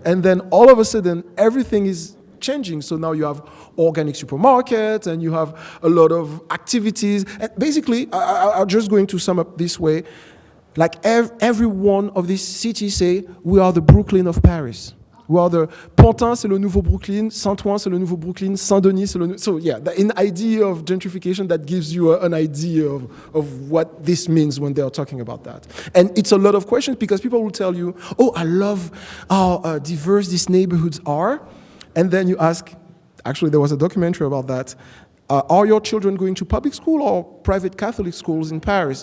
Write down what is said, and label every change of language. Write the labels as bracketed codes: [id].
[en] And then all of a sudden, everything is changing. So now you have organic supermarkets and you have a lot of activities. And basically, I'm just going to sum up this way. Like every one of these cities say, we are the Brooklyn of Paris. We are the Pantin, [fr] c'est le nouveau Brooklyn. Saint-Ouen, c'est le nouveau Brooklyn. Saint-Denis, c'est le nouveau... [en] So yeah, an idea of gentrification that gives you an idea of what this means when they are talking about that. And it's a lot of questions, because people will tell you, oh, I love how diverse these neighborhoods are. And then you ask, actually there was a documentary about that, are your children going to public school or private Catholic schools in Paris?